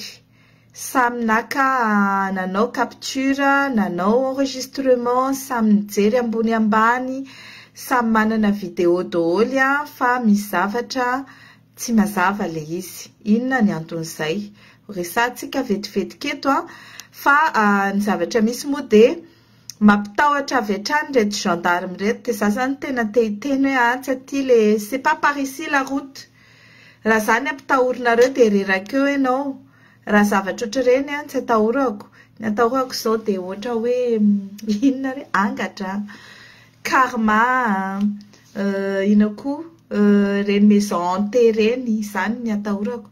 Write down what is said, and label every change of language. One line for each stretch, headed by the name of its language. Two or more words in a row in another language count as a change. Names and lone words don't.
Malagasy: Samy naka nanao capture, nanao enregistrement, samy nijery ambony ambany, samy manana vidéo daholo fa misy zavatra tsy mazava le izy. Inona ny anton'izay? Resantsika vetivety eto fa ny zavatra misy moa dia mampitahotra avy hatrany reto gendarme reto dia za zany tena te-hiteny hoe tsy le
French: c'est pas par ici la route.
Malagasy: Raha zany ampitahorina dia rerakeo ianao. Raha zavatra ohatr'ireny tsy atahorako. Ny atahorako izao dia ohatra hoe inona re angatra, karma, ina koa reny
French: maison hantée
Malagasy: reny, izany ny atahorako.